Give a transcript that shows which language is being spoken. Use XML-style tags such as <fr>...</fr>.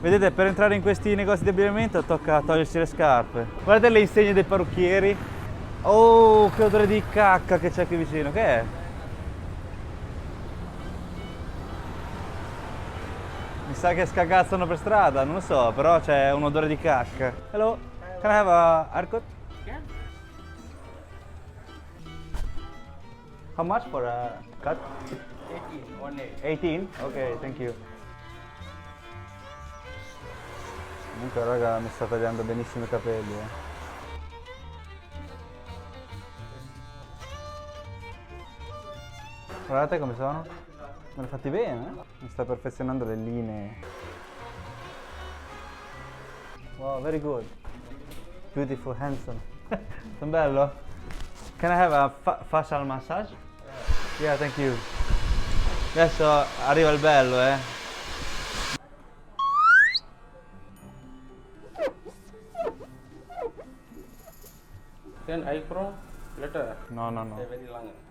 <it>Vedete, per entrare in questi negozi di abbigliamento tocca togliersi le scarpe. Guardate le insegne dei parrucchieri. Oh, che odore di cacca che c'è qui vicino, che è? Mi sa che scagazzano per strada, non lo so, però c'è un odore di cacca.</it> <en>Hello, can I have a haircut? Yeah. How much for a cut? 18. 18? Ok, thank you.</en> <it>Comunque raga, mi sta tagliando benissimo i capelli, Guardate come sono. Me li ho fatti bene, eh? Mi sta perfezionando le linee.</it> <en>Wow, very good. Beautiful, handsome.</en> <it>Sono bello?</it> <en>Can I have a facial massage? Yeah, thank you.</en> <it>Adesso arriva il bello, eh?</it> <en>Then eyebrow later. No, no, no. They're very long.</en>